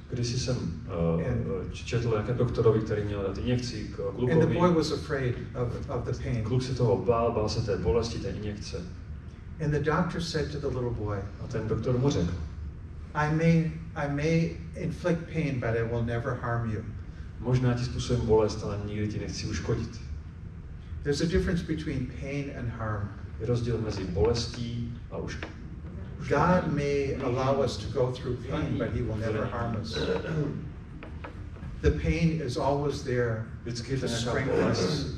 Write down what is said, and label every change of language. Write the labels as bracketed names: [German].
[Czech] Když jsem četl nějaké doktorovi, který měl dát injekci k klukovi. [English] And the boy was afraid of the pain. [Czech] Kluk se toho bál se té bolesti, té injekce. [English] And the doctor said to the little boy, [Czech] a ten doktor mu řekl, [English] I may inflict pain, but I will never harm you. [Czech] Možná ti způsobím bolest, ale nikdy ti nechci uškodit. [English] There's a difference between pain and harm. [Czech] Je rozdíl mezi bolestí a [English] God may allow us to go through pain, but he will never harm us. The pain is always there to strengthen us,